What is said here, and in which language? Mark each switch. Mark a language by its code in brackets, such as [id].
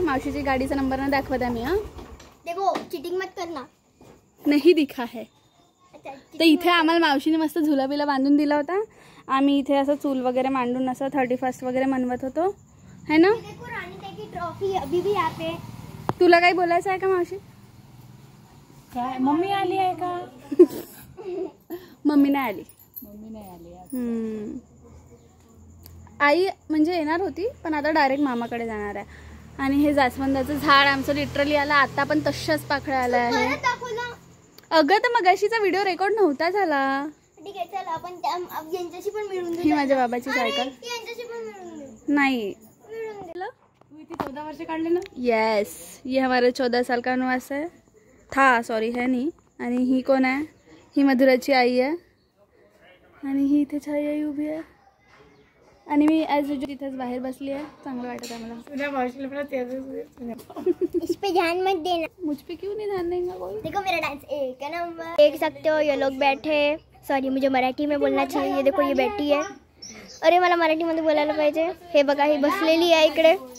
[mr] मावशीची गाडीचा नंबर ना दाखवत आहे मी. हां [hi] देखो चीटिंग मत करना. नाही दिखा है. [mr] तर इथे आम्हाला मावशीने मस्त झुला बिला बांधून दिला होता. आम्ही इथे असं चूल वगैरे मांडून असं 31st वगैरे मनवत होतो, है ना. [hi] देखो रानी ताई की ट्रॉफी अभी भी यहाँ पे. [mr] तुला काही बोलायचं आहे का मावशी? काय मम्मी आली आहे का? मम्मी नाही आली. मम्मी नाही आली आहे. आई म्हणजे येणार होती पण आता डायरेक्ट मामाकडे जाणार आहे. आणि हे जास्वंदाचं झाड आमचं लिटरली आला आता पण तशाच पाकळ्या आल्या आहे. अगं तर मगाशीचा व्हिडिओ रेकॉर्ड नव्हता झाला. ठीक आहे चल आपण यांच्याशी पण मिळून ही माझ्या बाबाची सायकल. यांच्याशी पण मिळून देऊ. नाही तू इथे 14 वर्ष काढले ना. [hi] यस, ये हमारा 14 साल का वनवास है था, सॉरी है नहीं. [mr] आणि ही कोण आहे? ही मधुराची आई आहे. आणि ही इथे छाई आई उभी आहे. आणि मी ॲज युजल तिथेच बाहेर बसली आहे. चांगलं वाटत आहे मला. तुझ्या भाषेला पण [hi] इस पे ध्यान मत देना. मुझ पे क्यों नहीं ध्यान देंगे कोई? देखो मेरा डांस एक नंबर. देख सकते हो ये लोग बैठे. सॉरी मुझे मराठी में बोलना चाहिए. ये देखो ये बैठी है. [mr] अरे मला मराठीमध्ये बोलायला पाहिजे. हे बघा ही बसलेली आहे इकडे.